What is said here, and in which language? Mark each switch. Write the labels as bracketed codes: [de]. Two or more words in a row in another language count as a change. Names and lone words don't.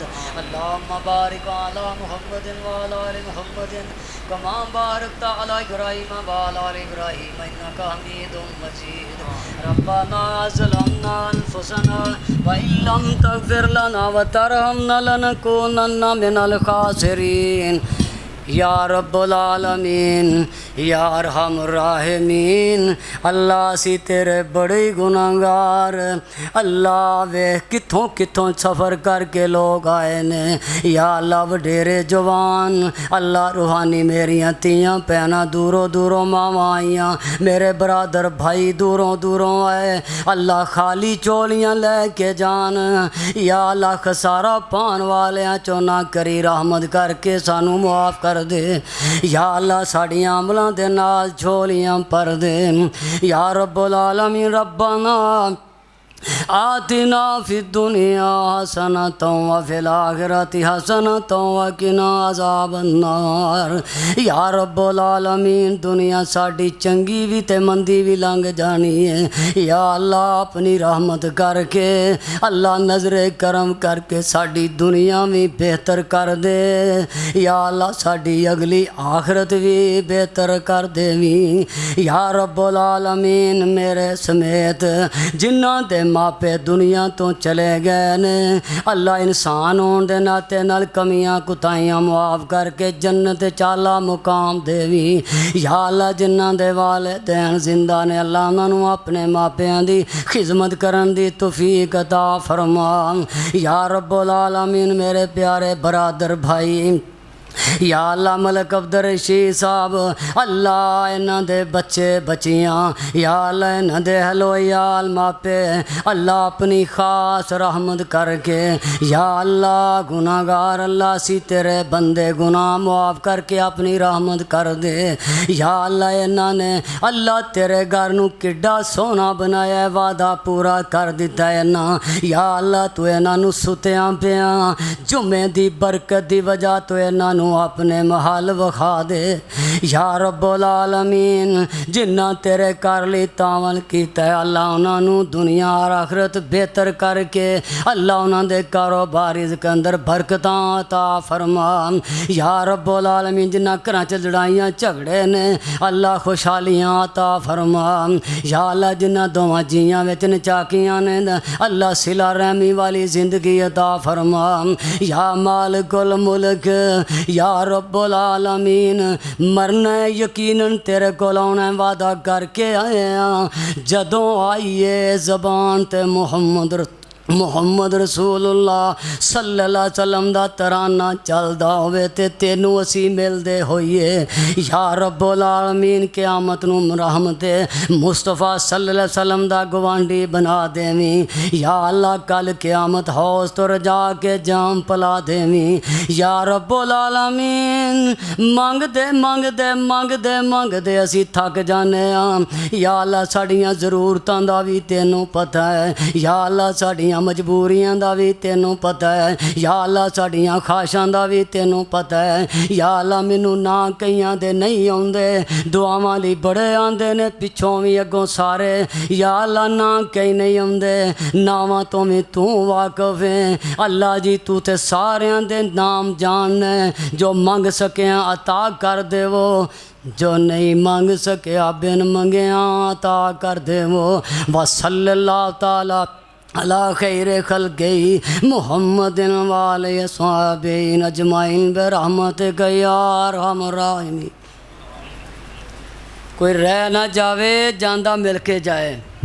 [ar] اللهم بارك على محمد وعلى آل محمد كما باركت على إبراهيم وعلى آل إبراهيم إنك حميد مجيد. ربنا ظلمنا أنفسنا وإن لم تغفر لنا وترحمنا لنكونن من الخاسرين. يا رب العالمين، يا أرحم الراحمين. [pa] اللہ سی تیرے بڑے گناہگار. اللہ وے کتھوں کتھوں سفر کرکے لوگ آئے نے. [ar] يا الله [pa] وڈیرے جوان، اللہ روحانی میریاں تیاں بھیناں دوروں دوروں ماواں آئیاں، میرے برادر بھائی دوروں دوروں آئے. اللہ خالی چولیاں لیکے جان. [ar] يا الله [pa] خسارہ پان والیاں چو نا کری، رحمت کرکے سانوں معاف کر دے. [ar] يا الله [pa] ساڈیاں عملاں دے نال جھولیاں بھر دے. [ar] يا رب العالمين، ربنا آتنا في الدنيا حسنة وفي الآخرة حسنة وقنا عذاب النار. يا رب العالمين, [pa] دنیا ساڈی چنگی بھی تے مندی بھی لنگھ جانی ہے. [ar] يا الله [pa] اپنی رحمت کرکے، اللہ نظرِ کرم کرکے ساڈی دنیا بھی بہتر کر دے. [ar] يا الله [pa] ساڈی اگلی آخرت بھی بہتر کر دیویں. [ar] يا رب العالمين, [pa] میرے سمیت جنہاں دے ماپے دنیا تو چلے گئے نے، اللہ انسان ہونے دے ناتے نال کمیاں کوتاہیاں معاف کرکے جنت چالا مقام دیویں. [ar] يا الله [pa] جنہاں دے والدین زندہ نے، اللہ اُنہوں نے اپنے ماپیاں دی خدمت کرن دی توفیق عطا فرما. [ar] يا رب العالمين, [pa] میرے پیارے برادر بھائی, [ar] يا الله [pa] ملک عبدالرشید صاحب، اللہ اِنہاں دے بچے بچیاں, [ar] يا الله [pa] اِنہاں دے حلویال ماپے، اللہ اپنی خاص رحمت کرکے. [ar] يا الله [pa] گناہگار، اللہ سی تیرے بندے، گناہ معاف کرکے اپنی رحمت کر دے. [ar] يا الله [pa] اِنہاں نے اللہ تیرے گھر نوں کڈا سوہنا بنایا، وعدہ پورا کر دِتا ہے نا. [ar] يا الله [pa] تو اِنہاں نوں سُتیاں پیا جمعے دی برکت دی وجہ تو اِنہاں نوں اپنے محل وکھا دے. [ar] يا رب العالمين, [pa] جنّاں تیرے کر لی تعاون کیتا ہے, اللہ اُنہوں نے دنیا اور آخرت بہتر کرکے، اللہ اُنہوں نے کاروبار کے اندر برکتاں عطا فرما. [ar] يا رب العالمين, [pa] جنّاں گھر چ لڑائیاں جھگڑے نے، اللہ خوشحالیاں عطا فرما. [ar] يا الله [pa] جنّاں دوواں جیاں وچ ناچاقیاں نے، اللہ صلہ رحمی والی زندگی عطا فرما. [ar] يا مالك الملك، يا رب العالمين, [pa] مرنا یقیناً تیرے کول آنا وعدہ کرکے آئے ہیں. جدوں آئیے زبان تے [ar] محمد رسول الله صلى الله عليه وسلم [pa] دا ترانہ چلدا ہووے تے تینوں اسیں ملدے ہوئیے. [ar] يا رب العالمين, [pa] قیامت نوں رحمتِ مصطفیٰ [ar] صلى الله عليه وسلم [pa] دا گوانڈی بنا دیویں. [ar] يا الله [pa] کل قیامت حوض تو رجا کے جام پلا دیویں. [ar] يا رب العالمين, [pa] منگدے منگدے منگدے منگدے اسیں تھک جانے آں. [ar] يا الله [pa] ساڈیاں ضرورتاں دا بھی تینوں پتا ہے. [ar] يا الله [pa] ساڈیاں مجبوریاں دا بھی تینوں پتا ہے. [ar] يا الله [pa] ساڈیاں خواہشاں دا بھی تینوں پتا ہے. [ar] يا الله [pa] مینوں نا کئیاں دے نہیں آؤندے، دعاواں لئی بڑے آندے نے، پچھوں بھی اگوں سارے. [ar] يا الله [pa] نا کئی نہیں آؤندے، ناواں تو بھی تو واقف ہے. اللہ جی، تو تے ساریاں دے نام جاننا، جو منگ سکیا عطا کر دیوو، جو نہیں منگ سکیا بن منگیا عطا کر دیوو. [ar] وصلى الله تعالى على خير خلقه محمد وآله وأصحابه أجمعين برحمتك يا أرحم الراحمين. [pa] کوئی رہ نا جاوے، جاندا مل کے جائے.